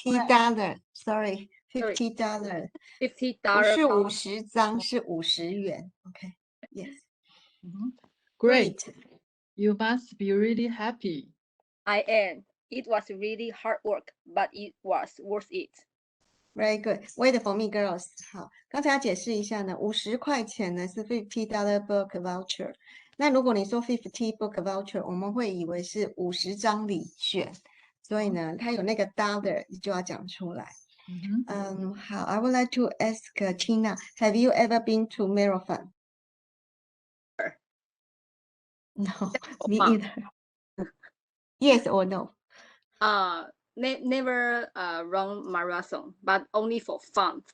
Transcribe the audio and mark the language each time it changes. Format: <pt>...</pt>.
<en>$50. Sorry, $50，</en> <zh>不</zh> <en>$50</en> <zh>是50张，是50元。</zh> <en>OK， yes， Great. great. You must be really happy. I am. It was really hard work, but it was worth it. Very good. Wait for me, girls.</en> <zh>好，刚才要解释一下呢，50块钱呢是$50 book voucher。那如果你说50 book voucher，我们会以为是50张礼券，所以呢，它有那个 dollar， 你就要讲出来。好</zh> <en>，I would like to ask Tina, have you ever been to marathon? No, me either. Yes or no? Never run marathon, but only for fun.</en>